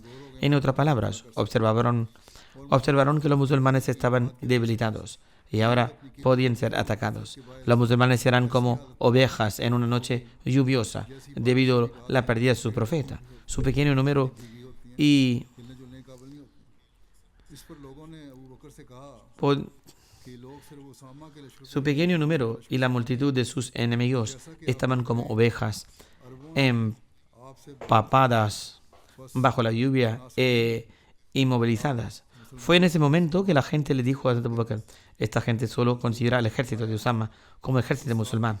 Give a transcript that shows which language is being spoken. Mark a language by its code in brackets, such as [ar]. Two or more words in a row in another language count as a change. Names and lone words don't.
[es] En otras palabras, observaron que los musulmanes estaban debilitados y ahora podían ser atacados. Los musulmanes serán como ovejas en una noche lluviosa debido a la pérdida de su profeta. Su pequeño número y [hi] इस पर लोगों ने अबू बकर से कहा [es] Por [hi] कि लोग सिर्फ उसामा के लश्कर [es] su pequeño número y la multitud de sus enemigos estaban como ovejas empapadas bajo la lluvia e inmovilizadas. Fue en ese momento que la gente le dijo a Abu Bakr: esta gente solo considera el ejército de Usama como ejército musulmán.